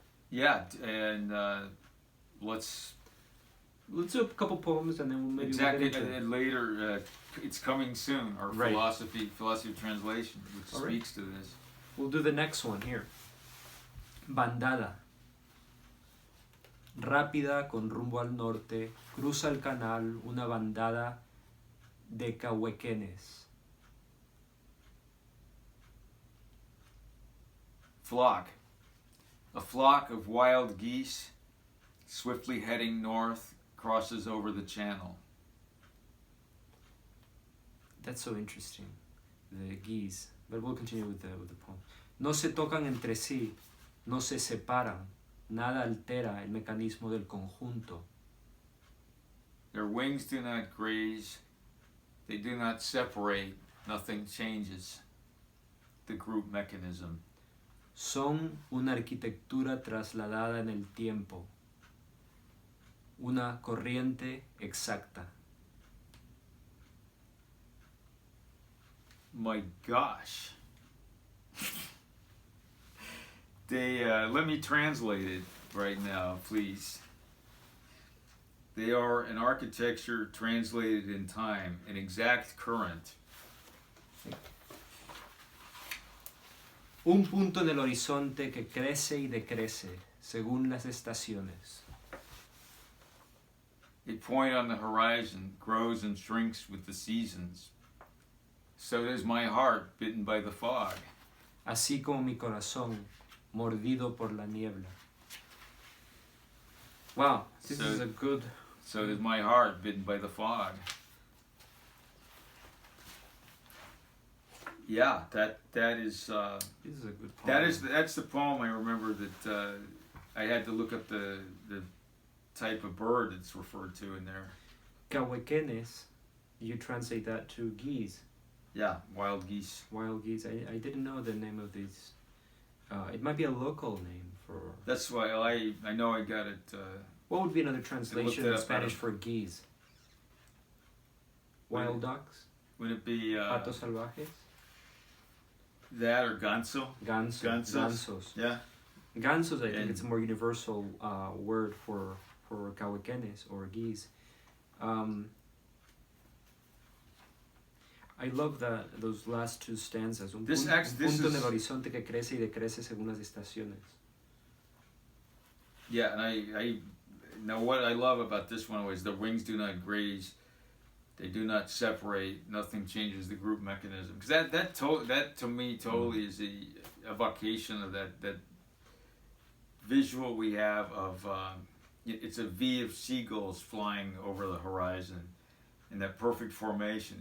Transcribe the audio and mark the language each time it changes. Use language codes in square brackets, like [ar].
[en] Yeah, and let's do a couple poems and then we'll maybe exactly. And later, it's coming soon. Our philosophy of translation, which speaks to this. We'll do the next one here. [es] Bandada. Rápida con rumbo al norte, cruza el canal una bandada de cahuequenes. [en] Flock. A flock of wild geese, swiftly heading north, crosses over the channel. That's so interesting, the geese. But we'll continue with the poem. [es] No se tocan entre sí, no se separan, nada altera el mecanismo del conjunto. [en] Their wings do not graze, they do not separate, nothing changes the group mechanism. [es] Son una arquitectura trasladada en el tiempo, una corriente exacta. [en] My gosh. They let me translate it right now, please. They are an architecture translated in time, an exact current. [es] Un punto en el horizonte que crece y decrece según las estaciones. [en] A point on the horizon grows and shrinks with the seasons. So does my heart bitten by the fog. [es] Así como mi corazón mordido por la niebla. [en] Wow, this is a good... So does my heart bitten by the fog. Yeah, that is... this is a good poem. That's the poem I remember that I had to look up the type of bird it's referred to in there. Cahuequenes, you translate that to geese. Yeah, wild geese. Wild geese. I didn't know the name of these. It might be a local name for... That's why I know I got it... what would be another translation in Spanish for geese? Wild ducks? Would it be [es] Patos salvajes. [en] that or ganso? [es] Gansos. [en] Yeah. Gansos, I think it's a more universal word for Cahuequenes or geese. I love those last two stanzas. [es] Un punto en el horizonte que crece y decrece según las estaciones. [en] Yeah, and I now what I love about this one was the wings do not graze, they do not separate, nothing changes the group mechanism. Because that to me totally is a evocation of that visual we have of it's a V of seagulls flying over the horizon in that perfect formation.